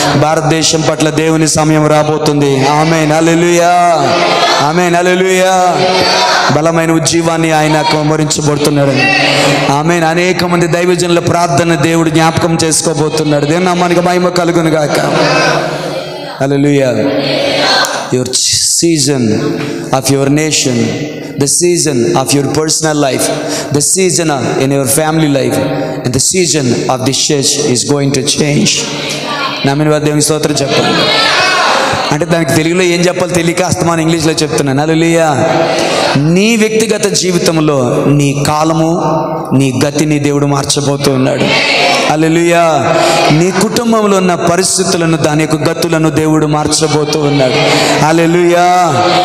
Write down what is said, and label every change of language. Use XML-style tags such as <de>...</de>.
<te>భారతదేశం పట్ల దేవుని సమయం రాబోతుంది. ఆమేన్, హల్లెలూయా, ఆమేన్, హల్లెలూయా. బలమైన ఉజ్జీవాన్ని ఆయన కుమ్మరించబడుతున్నాడు. ఆమేన్. అనేక మంది దైవజనుల ప్రార్థన దేవుడు జ్ఞాపకం చేసుకోబోతున్నాడు. దేవుని నామానికి మహిమ కలుగును గాక. హల్లెలూయా.</te> <en>Your season of your nation, the season of your personal life, the season in your family life, and the season of this church is going to change.</en> <te>నామని వారి దేవుని స్తోత్రం చెప్పండి. అంటే దానికి తెలుగులో ఏం చెప్పాలో తెలియక అస్తమానం ఇంగ్లీష్లో చెప్తున్నాను. హల్లెలూయా. నీ వ్యక్తిగత జీవితంలో నీ కాలము, నీ గతిని దేవుడు మార్చబోతూ ఉన్నాడు. హల్లెలూయా. నీ కుటుంబంలో ఉన్న పరిస్థితులను, దాని యొక్క గతులను దేవుడు మార్చబోతూ ఉన్నాడు. హల్లెలూయా.</te>